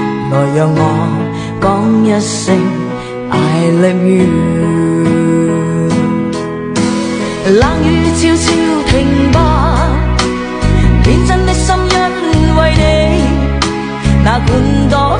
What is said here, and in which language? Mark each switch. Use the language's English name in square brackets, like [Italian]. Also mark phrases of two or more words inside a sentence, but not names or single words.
[Cantonese] 來讓我講一聲 [English] I love you。 [Cantonese] 冷雨悄悄停吧，天真的心因為你，哪管多